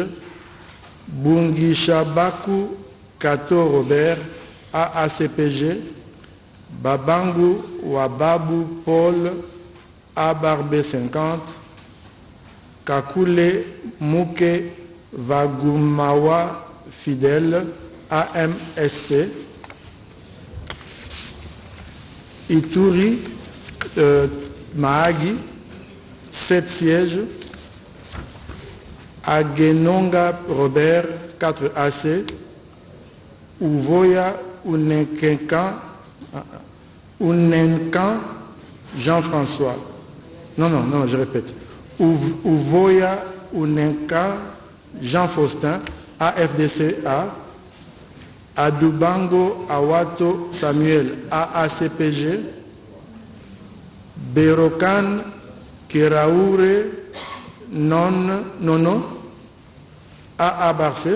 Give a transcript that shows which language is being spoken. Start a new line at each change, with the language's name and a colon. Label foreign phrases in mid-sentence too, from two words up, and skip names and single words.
French: Bungi Shabaku Kato Robert AACPG, Babangu Wababu Paul Abarbe 50, Kakule Muke Vagumawa Fidèle AMSC, Ituri Mahagi, 7 sièges. Agenonga Robert, 4 AC, Uvoya Unenkan Jean-François. Non, je répète. Uvoya Unenkan Jean-Faustin, AFDCA, Adubango Awato Samuel, AACPG, Berokan Keraoure Nono, AA Barcé.